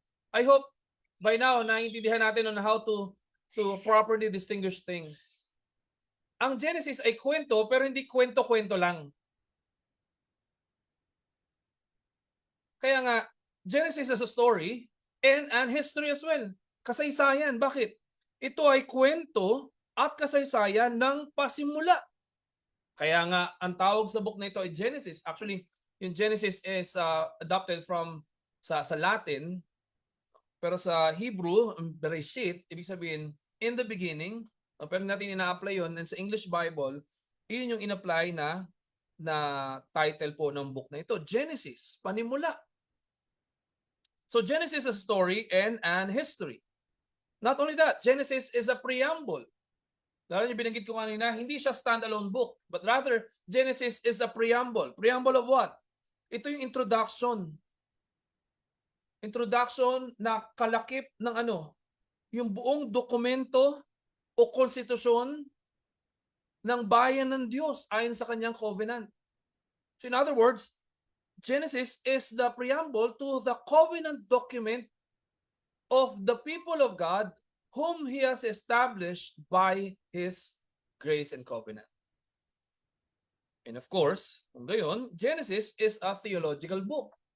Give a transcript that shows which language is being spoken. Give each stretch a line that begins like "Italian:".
English: I hope by now
Filipino: naiintindihan natin
English: on how to properly distinguish things.
Filipino: Ang Genesis ay kwento pero hindi kwento-kwento lang. Kaya nga,
English: Genesis is a story and an history as well.
Filipino: Kasaysayan. Bakit? Ito ay kwento at kasaysayan ng pasimula. Kaya nga, ang tawag sa book na ito ay Genesis. Actually, yung Genesis is adopted from sa Latin, pero sa Hebrew, Bereshit, ibig sabihin,
English: in the beginning,
Filipino: pero natin ina-apply yun, and sa English Bible, yun yung in-apply na title po ng book na ito, Genesis, panimula.
English: So Genesis is a story and an history. Not only that, Genesis is a preamble.
Filipino: Lalo yung binanggit ko kanina, hindi siya standalone
English: book, but rather, Genesis is a preamble. Preamble of what?
Filipino: Ito yung introduction. Introduction na kalakip ng yung buong dokumento o konstitusyon ng bayan ng Diyos ayon sa kanyang covenant.
English: So in other words, Genesis is the preamble to the covenant document of the people of God whom He has established by His grace and covenant. And of course,
Filipino: kung gayon,
English: Genesis is a theological book.